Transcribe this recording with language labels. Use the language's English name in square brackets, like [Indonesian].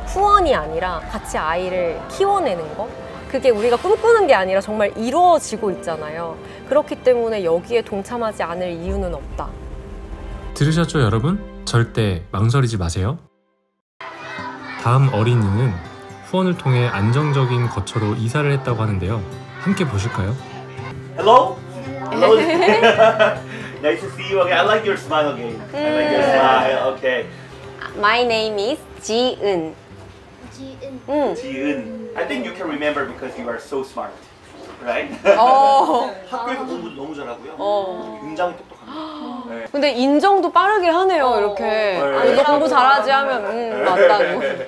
[Korean] 후원이 아니라 같이 아이를 키워내는 거, 그게 우리가 꿈꾸는 게 아니라 정말 이루어지고 있잖아요. 그렇기 때문에 여기에 동참하지 않을 이유는 없다. 들으셨죠, 여러분? 절대 망설이지 마세요. 다음 어린이는 후원을 통해 안정적인 거처로 이사를 했다고 하는데요. 함께 보실까요? [English] Hello? Hello? Nice to see you again. I like your smile again. I like your smile. Okay. My name is 지은. 지은. I think you can remember because you are so smart. Right? [Korean] 학교에서 공부도 너무 잘하고요. 굉장히 똑똑합니다. 네. 근데 인정도 빠르게 하네요, 이렇게. 너 공부 잘하지 하면 맞다고.